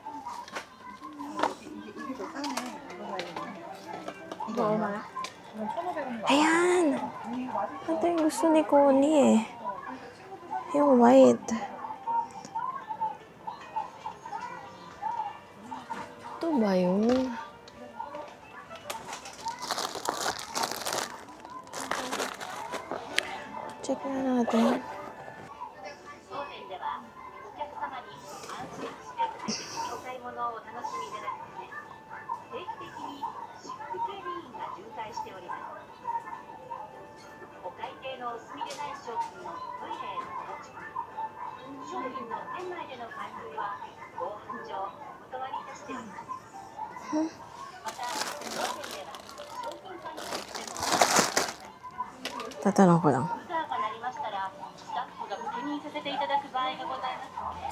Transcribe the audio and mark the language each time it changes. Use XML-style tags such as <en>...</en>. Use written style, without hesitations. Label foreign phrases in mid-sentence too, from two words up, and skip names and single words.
<ko>이게 더 싸네. 이거 사야겠네. 이거 얼마야? 이건 1,500원.</ko> <tl>Ayan! Ito yung gusto ni Connie eh. Yung white. Ito ba yun? Check na natin.</tl> <ja>当店ではお客様に安心してお買い物をお楽しみいただくため定期的に私服警備員が巡回しております。お会計のお済みでない商品のトイレへのお持ち込み、商品の店内での買い取りは防犯上お断りいたしております。また当店では商品管理としても</ja> <tl>Tatanong ko lang.</tl> <ja>ブザーが鳴りましたらスタッフが確認させていただく場合がございます。</ja>